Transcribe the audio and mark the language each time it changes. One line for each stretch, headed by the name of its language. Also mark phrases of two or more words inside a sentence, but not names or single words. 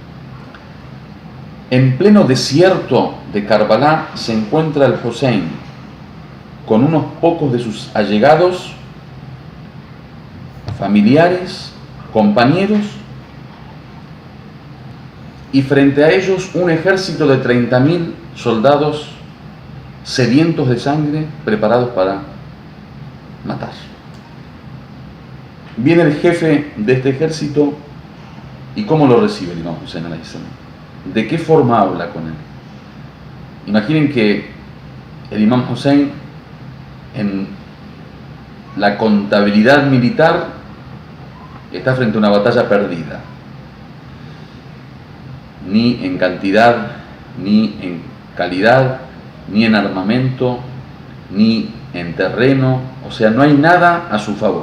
Spanish: En pleno desierto de Karbala se encuentra el Hussein con unos pocos de sus allegados, familiares, compañeros, y frente a ellos un ejército de 30.000 soldados sedientos de sangre, preparados para matar. Viene el jefe de este ejército, y ¿cómo lo recibe el imam Hussein
Arabic: عليه السلام?
Spanish: ¿De qué forma habla con él? Imaginen que el imam Hussein, en la contabilidad militar, está frente a una batalla perdida. Ni en cantidad, ni en calidad, ni en armamento, ni en terreno, o sea, no hay nada a su favor.